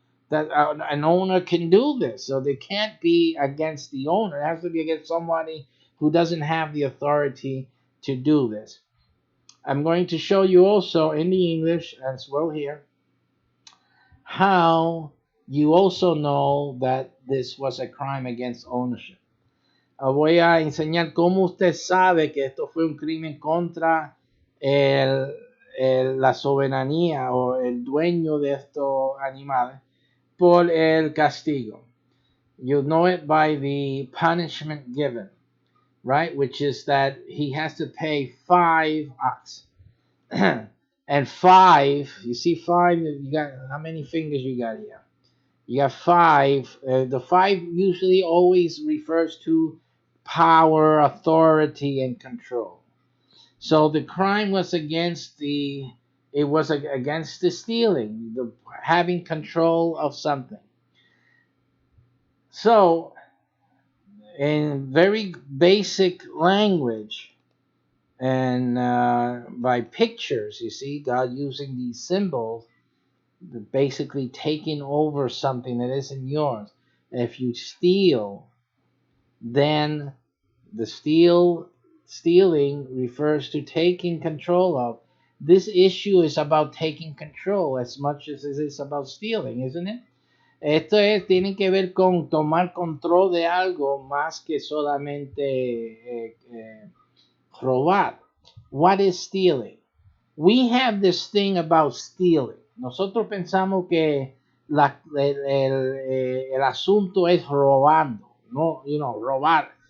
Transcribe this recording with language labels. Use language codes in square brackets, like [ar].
[en] That an owner can do this, so they can't be against the owner. It has to be against somebody who doesn't have the authority to do this. I'm going to show you also in the English as well here how you also know that this was a crime against ownership. [es] Voy a enseñar cómo usted sabe que esto fue un crimen contra la soberanía o el dueño de estos animales por el castigo. [en] You know it by the punishment given, right? Which is that he has to pay 5 ox. And 5, you see 5, you got, how many fingers you got here? You got 5. The 5 usually always refers to power, authority, and control. So the crime was against against the stealing, the having control of something. So in very basic language and by pictures, you see God using these symbols, basically taking over something that isn't yours. If you steal, then the stealing refers to taking control of. This issue is about taking control as much as it is about stealing, isn't it? [es] Tiene que ver con tomar control de algo más que solamente robar. [en] What is stealing? We have this thing about stealing. [es] Nosotros pensamos que el asunto es robando, no, robar.